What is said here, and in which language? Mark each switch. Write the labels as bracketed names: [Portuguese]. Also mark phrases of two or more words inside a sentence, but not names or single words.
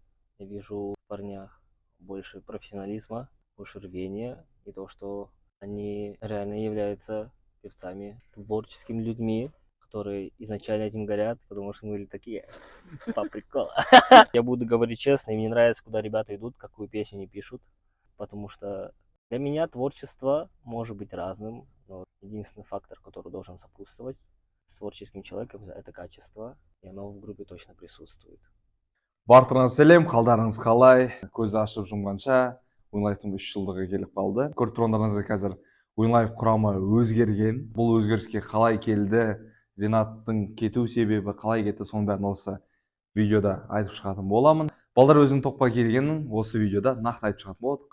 [Russian] Я вижу в парнях больше профессионализма, больше рвения, и то, что они реально являются певцами, творческими людьми, которые изначально этим горят, потому что мы были такие по приколу. Я буду говорить честно, и мне нравится, куда ребята идут, какую песню они пишут, потому что для меня творчество может быть разным, но единственный фактор, который должен сопутствовать с творческим человеком, это качество, и оно в группе точно присутствует. [Kazakh] Бартыңыз сәлем, қалдарыңыз қалай? Көзді ашып жұмғанша, Уинлайфтың 3 жылдығы келіп қалды. Көріп тұрғандарыңызға қазір Уинлайф құрамы өзгерген. Бұл өзгеріске қалай келді? Ренаттың кету себебі қалай кетті? Соның бәрін осы видеода айтып шығатын боламын. Балдар өзінің топқа келгенін осы видеода нақты айтып шығатын болады.